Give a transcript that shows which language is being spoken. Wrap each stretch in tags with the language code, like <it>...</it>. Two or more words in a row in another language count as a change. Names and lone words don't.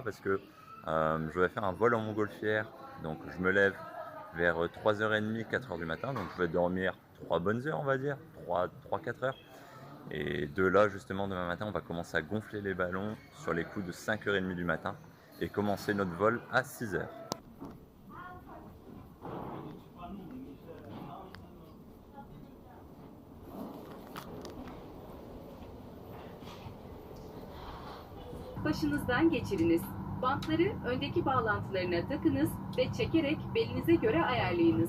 <fr>Parce que je vais faire un vol en montgolfière. Donc je me lève vers 3h30, 4h du matin. Donc je vais dormir 3 bonnes heures, on va dire, 3-4 heures. Et de là, justement, demain matin, on va commencer à gonfler les ballons sur les coups de 5h30 du matin et commencer notre vol à 6h.</fr> <tr>Başınızdan geçiriniz. Bantları öndeki bağlantılarına takınız ve çekerek belinize göre ayarlayınız.</tr>